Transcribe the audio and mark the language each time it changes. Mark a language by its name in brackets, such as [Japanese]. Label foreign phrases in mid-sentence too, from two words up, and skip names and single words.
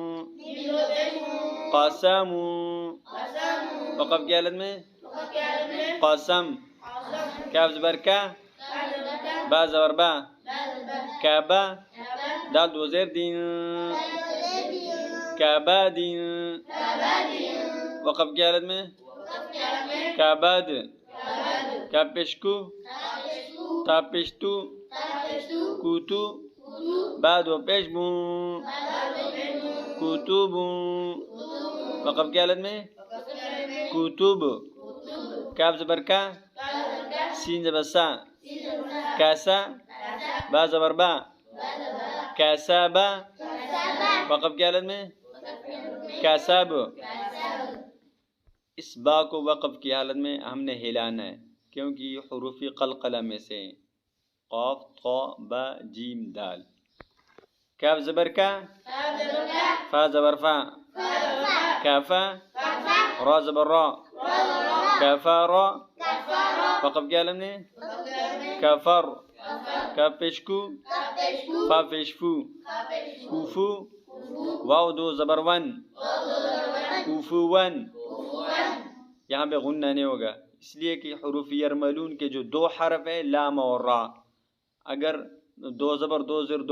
[Urdu] قاسمو، وقف کی حالت میں قاسم، کاف زبر کا، با زبر با، کعبہ، دال دو زیر دین، کعبادین، وقف کی حالت میں کعباد، کاف پیشکو، تا پیشتو، کوتو، با دو پیش بو کتب وقف کی حالت میں کتب کاف زبر کا سین زبر سا کاسا با زبر با کاسابا وقف کی حالت میں کاساب اس با کو وقف کی حالت میں ہم نے ہلانا ہے کیونکہ یہ حروف قلقلہ میں سے ہیں قاف طا با جیم دال کاف زبر کا فا زبر فا کافا را زبر را کافا را وقف کی حالت میں کفر کاف پیشکو فا پیشفو کوفو واو دو زبر ون کوفو ون یہاں پہ غنہ نہیں ہوگا اس لیے کہ حروف یرملون کے جو دو حرف ہیں لام اور را اگر دو زبر دو زر دو